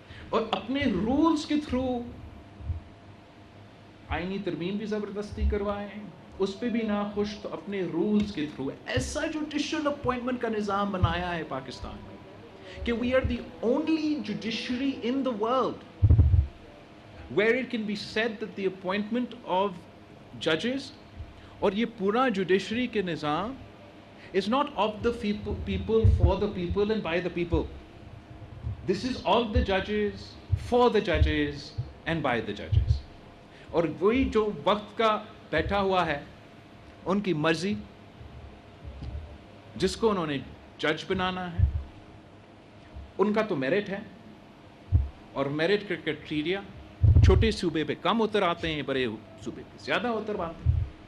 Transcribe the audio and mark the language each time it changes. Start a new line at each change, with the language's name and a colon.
Urdu: اور اپنے رولز کے تھرو آئینی ترمیم بھی زبردستی کروائے، اس پہ بھی ناخوش تو اپنے رولز کے تھرو ایسا جوڈیشل اپوائنٹمنٹ کا نظام بنایا ہے پاکستان میں کہ
English: we are the only judiciary in the world where it can be said that the appointment of ججز،
Urdu: اور یہ پورا جوڈیشری کے نظام
English: is not of the people
Urdu: for the people and by the people.
English: This is all the judges, for the judges and by the judges.
Urdu: اور وہی جو وقت کا بیٹھا ہوا ہے، ان کی مرضی، جس کو انہوں نے جج بنانا ہے، ان کا تو میرٹ ہے، اور میرٹ کا کرائٹیریا چھوٹے صوبے پہ کم اتر آتے ہیں, بڑے صوبے پہ زیادہ اتر آتے ہیں.